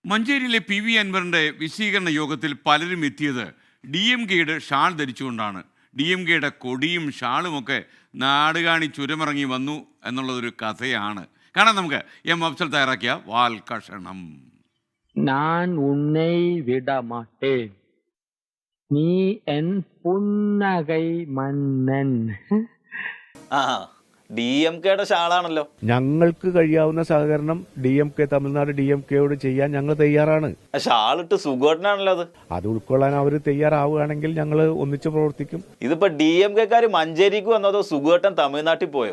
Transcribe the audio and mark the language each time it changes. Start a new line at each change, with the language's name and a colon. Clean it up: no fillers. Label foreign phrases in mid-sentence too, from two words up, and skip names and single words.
Malayalam: മഞ്ചേരിയിലെ പി വി അൻവറിൻ്റെ വിശദീകരണ യോഗത്തിൽ പലരും എത്തിയത് ഡി എം കെയുടെ ഷാൾ ധരിച്ചുകൊണ്ടാണ്. ഡി എം കെയുടെ കൊടിയും ഷാളുമൊക്കെ നാടുകാണി ചുരമിറങ്ങി വന്നു എന്നുള്ളതൊരു കഥയാണ്. കാണാം നമുക്ക് എം അഫ്സൽ തയ്യാറാക്കിയ വാൽകഷണം.
Tamil: நான் உன்னை விடமாட்டேன், நீ என் புன்னகை மன்னன்.
Malayalam: ആ ഡി എം കെയുടെ ഷാളാണല്ലോ. ഞങ്ങൾക്ക് കഴിയാവുന്ന സഹകരണം ഡി എം കെ തമിഴ്നാട് ഡി എം കെയോട് ചെയ്യാൻ ഞങ്ങൾ തയ്യാറാണ്. ഷാളിട്ട് സുഖോട്ടനാണല്ലോ അത്. അത് ഉൾക്കൊള്ളാൻ അവർ തയ്യാറാവുകയാണെങ്കിൽ ഞങ്ങൾ ഒന്നിച്ച് പ്രവർത്തിക്കും. ഇതിപ്പോ ഡി എം കെക്കാര് മഞ്ചേരിക്ക് വന്നതോ സുഖോട്ടൻ തമിഴ്നാട്ടിൽ പോയോ?